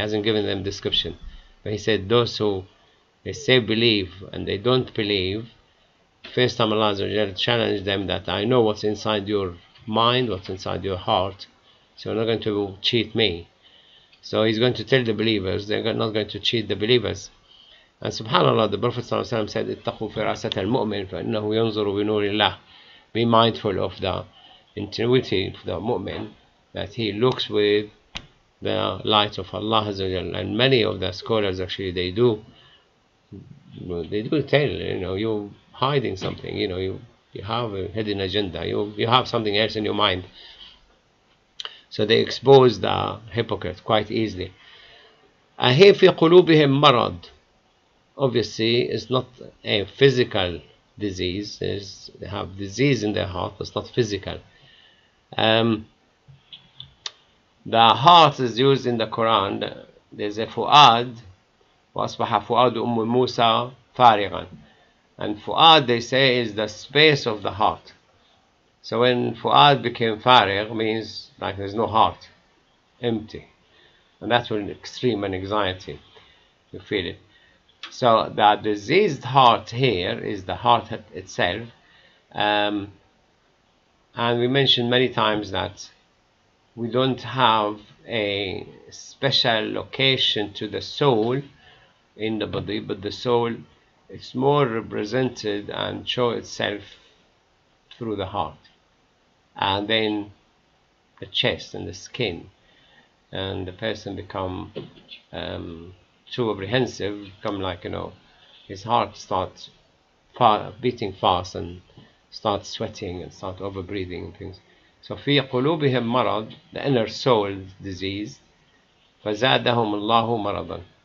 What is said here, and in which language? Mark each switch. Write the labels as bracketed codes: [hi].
[en] He hasn't given them description. But he said those who they say believe and they don't believe, first time Allah challenged them that I know what's inside your mind, what's inside your heart, so you're not going to cheat me. So he's going to tell the believers, they're not going to cheat the believers. And subhanAllah, the Prophet ﷺ said, [ar] اتقوا فراسة المؤمن فإنه ينظر بنور الله. [en] Be mindful of the ingenuity of the mu'min, that he looks with the light of Allah Azza wa Jal. And many of the scholars actually they do tell, you're hiding something, you have a hidden agenda, you have something else in your mind. So they expose the hypocrite quite easily. And here [ar] في قلوبهم مرض, [en] obviously it's not a physical disease. They have disease in their heart, but it's not physical. The heart is used in the Quran. There's a [ar] fu'ad, وَأَصْبَحَ فُؤَادُ أُمِّ مُوسَى فَارِغًا. [en] And fu'ad, they say, is the space of the heart. So when fu'ad became farig, means like there's no heart, empty. And that's when extreme anxiety, you feel it. So the diseased heart here is the heart itself. And we mentioned many times that we don't have a special location to the soul in the body, but the soul is more represented and show itself through the heart, and then the chest and the skin, and the person become too apprehensive, become like, his heart starts beating fast and starts sweating and start over breathing and things. [ar] So في قلوبهم مرض, [en] the inner soul disease, [ar] فزادهم الله مرضا.